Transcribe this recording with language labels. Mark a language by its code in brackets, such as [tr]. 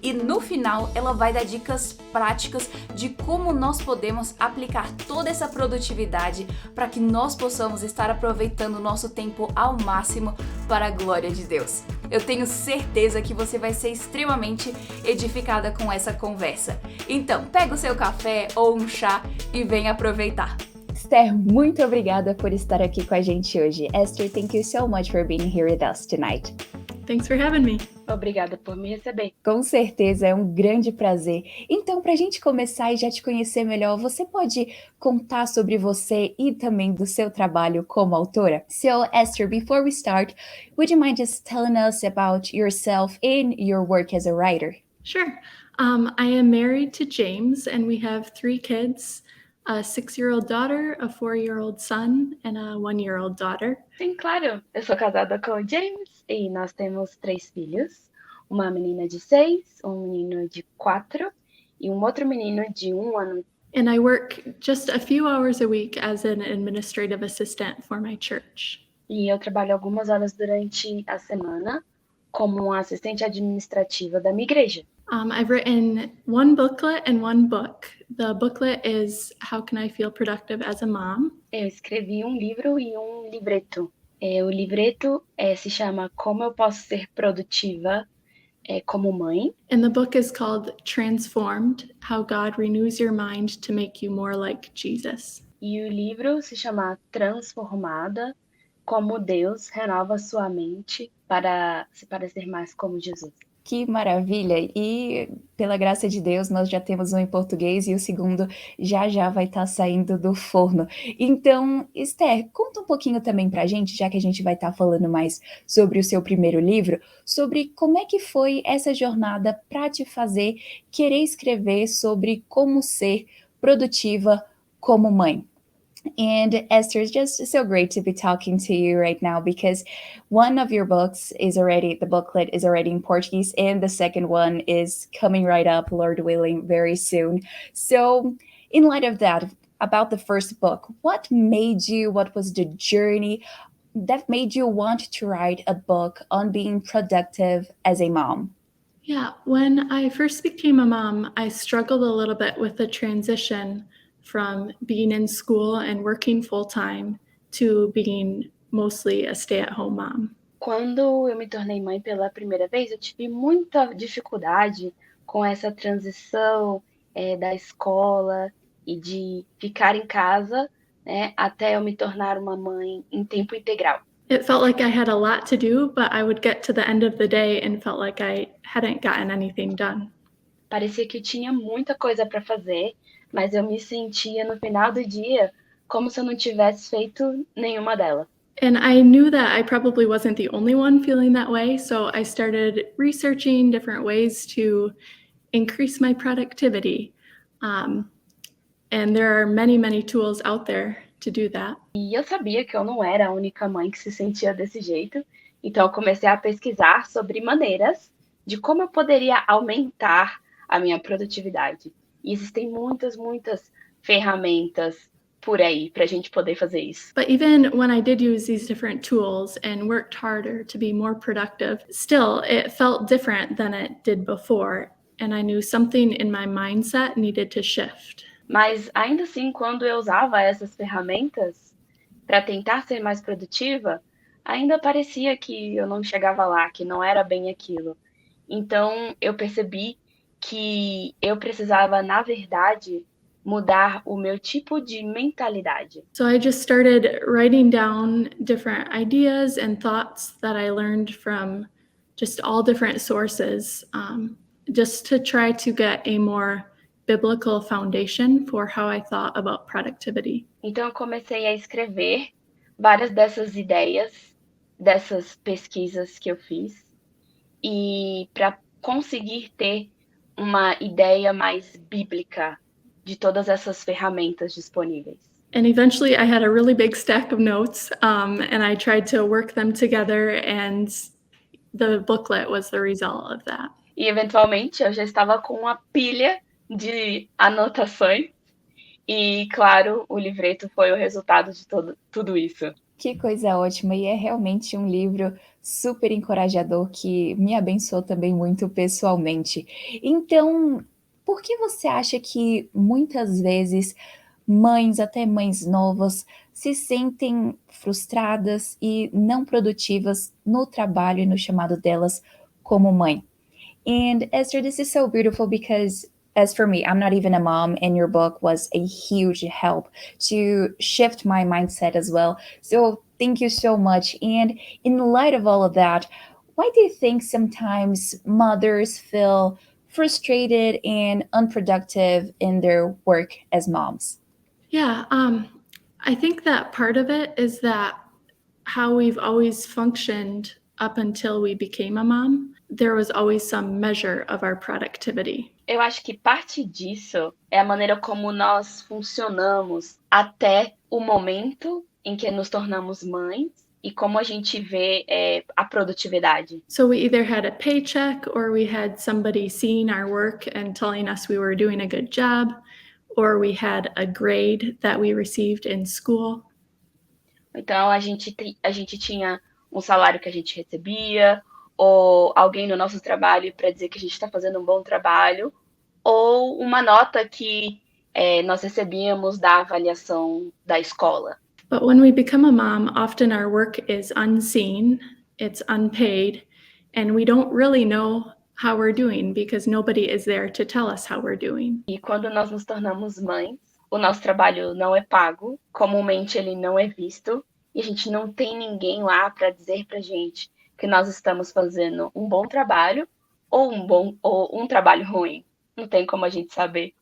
[pt] E no final ela vai dar dicas práticas de como nós podemos aplicar toda essa produtividade para que nós possamos estar aproveitando o nosso tempo ao máximo para a glória de Deus. Eu tenho certeza que você vai ser extremamente edificada com essa conversa. Então, pega o seu café ou um chá e vem aproveitar. Esther, muito obrigada por estar aqui com a gente hoje. [en] Esther, thank you so much for being here with us tonight. Thanks for having me. [pt] Obrigada por me receber. Com certeza, é um grande prazer. Então, para a gente começar e já te conhecer melhor, você pode contar sobre você e também do seu trabalho como autora? [en] So, Esther, before we start, would you mind just telling us about yourself and your work as a writer? Sure. I am married to James, and we have 3 kids. A 6-year-old daughter, a 4-year-old son, and a 1-year-old daughter. [pt] Sim, claro. Eu sou casada com o James e nós temos 3 filhos. Uma menina de 6, um menino de 4 e um outro menino de 1 ano. [en] And I work just a few hours a week as an administrative assistant for my church. [pt] E eu trabalho algumas horas durante a semana como uma assistente administrativa da minha igreja. [en] I've written 1 booklet and 1 book. The booklet is How Can I Feel Productive as a Mom? [pt] Eu escrevi um livro e um livreto. O livreto se chama Como Eu Posso Ser Produtiva como Mãe. [en] And the book is called Transformed, How God Renews Your Mind to Make You More Like Jesus. [pt] E o livro se chama Transformada, Como Deus Renova Sua Mente para se parecer mais como Jesus. Que maravilha! E pela graça de Deus, nós já temos um em português e o segundo já vai estar saindo do forno. Então, Esther, conta um pouquinho também pra gente, já que a gente vai estar falando mais sobre o seu primeiro livro, sobre como é que foi essa jornada para te fazer querer escrever sobre como ser produtiva como mãe. [en] And Esther, it's just so great to be talking to you right now because one of your books the booklet is already in Portuguese, and the second one is coming right up, Lord willing, very soon. So in light of that, about the first book, what was the journey that made you want to write a book on being productive as a mom? Yeah, when I first became a mom, I struggled a little bit with the transition from being in school and working full-time to being mostly a stay-at-home mom. [pt] Quando eu me tornei mãe pela primeira vez, eu tive muita dificuldade com essa transição da escola e de ficar em casa, né, até eu me tornar uma mãe em tempo integral. [en] It felt like I had a lot to do, but I would get to the end of the day and felt like I hadn't gotten anything done. [pt] Parecia que eu tinha muita coisa para fazer, mas eu me sentia no final do dia como se eu não tivesse feito nenhuma delas. [en] And I knew that I probably wasn't the only one feeling that way, so I started researching different ways to increase my productivity. And there are many, many tools out there to do that. [pt] E eu sabia que eu não era a única mãe que se sentia desse jeito, então eu comecei a pesquisar sobre maneiras de como eu poderia aumentar a minha produtividade. E existem muitas ferramentas por aí para a gente poder fazer isso. [en] But even when I did use these different tools and worked harder to be more productive, still it felt different than it did before, and I knew something in my mindset needed to shift. [pt] Mas ainda assim, quando eu usava essas ferramentas para tentar ser mais produtiva, ainda parecia que eu não chegava lá, que não era bem aquilo. Então eu percebi que eu precisava, na verdade, mudar o meu tipo de mentalidade? [en] So I just started writing down different ideas and thoughts that I learned from just all different sources, just to try to get a more biblical foundation for how I thought about productivity. [pt] Então, eu comecei a escrever várias dessas ideias, dessas pesquisas que eu fiz, e para conseguir ter uma ideia mais bíblica de todas essas ferramentas disponíveis. [en] And eventually I had a really big stack of notes, and I tried to work them together, and the booklet was the result of that. [pt] E, eventualmente, eu já estava com uma pilha de anotações e, claro, o livreto foi o resultado de tudo isso. Que coisa ótima, e é realmente um livro super encorajador que me abençoou também muito pessoalmente. Então, por que você acha que muitas vezes mães, até mães novas, se sentem frustradas e não produtivas no trabalho e no chamado delas como mãe? [en] And Esther, this is so beautiful because, as for me, I'm not even a mom, and your book was a huge help to shift my mindset as well. So thank you so much. And in light of all of that, why do you think sometimes mothers feel frustrated and unproductive in their work as moms? Yeah, I think that part of it is that how we've always functioned up until we became a mom, there was always some measure of our productivity. [pt] Eu acho que parte disso é a maneira como nós funcionamos até o momento em que nos tornamos mães e como a gente vê a produtividade. [en] So we either had a paycheck, or we had somebody seeing our work and telling us we were doing a good job, or we had a grade that we received in school. [pt] Então, a gente tinha um salário que a gente recebia, ou alguém no nosso trabalho para dizer que a gente está fazendo um bom trabalho, ou uma nota que nós recebíamos da avaliação da escola. [en] But when we become a mom, often our work is unseen, it's unpaid, and we don't really know how we're doing because nobody is there to tell us how we're doing. [pt] E quando nós nos tornamos mães, o nosso trabalho não é pago, comumente ele não é visto, e a gente não tem ninguém lá para dizer pra gente que nós estamos fazendo um bom trabalho ou um trabalho ruim. Não tem como a gente saber.